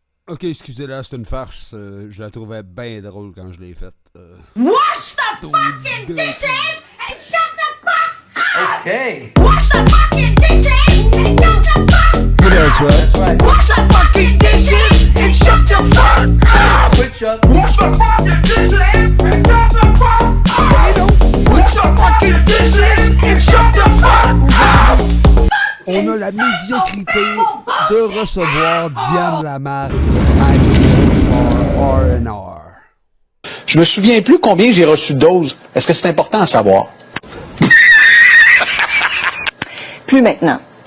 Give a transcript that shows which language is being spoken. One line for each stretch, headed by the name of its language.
French: Ok, excusez-la, c'est une farce. Je la trouvais bien drôle quand je l'ai faite.
English: Wash the fucking dishes and shut the fuck up! Okay. Wash the fucking dishes and shut the fuck up! That's right. That's right. Wash the fucking dishes and shut the fuck up! Switch up. Wash the fucking dishes and shut the fuck up! Wash the fucking dishes and shut the fuck up!
French: On a la médiocrité de recevoir Diane Lamarque à R&R. Je me souviens plus combien j'ai reçu de doses. Est-ce que c'est important à savoir? Plus maintenant.